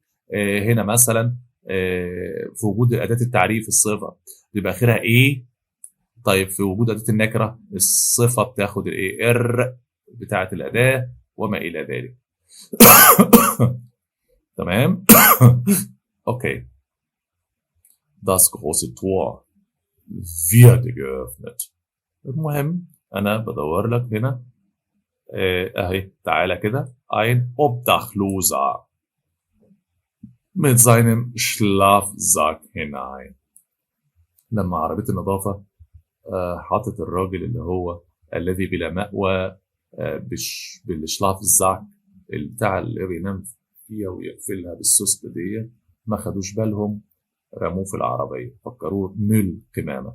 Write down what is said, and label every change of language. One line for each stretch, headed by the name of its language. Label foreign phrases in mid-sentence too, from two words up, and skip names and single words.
Arabic: هنا مثلا في وجود اداه التعريف الصفه بيبقى اخرها ايه. طيب في وجود اداه النكره الصفه بتاخد الايه ار بتاعه الاداه وما الى ذلك. تمام. اوكي
German: das große Tor wird geöffnet.
Arabic: المهم أنا بدور لك هنا أهي تعالى كده
German: ein Obdachloser mit seinem Schlafsack hinein.
Arabic: لما عربية النظافة حاطت الراجل اللي هو الذي بلا مأوى بالشلافزاك البتاع اللي بينام فيها ويقفلها بالسوست دي، ما خدوش بالهم، رموه في العربية فكروه مل قمامة.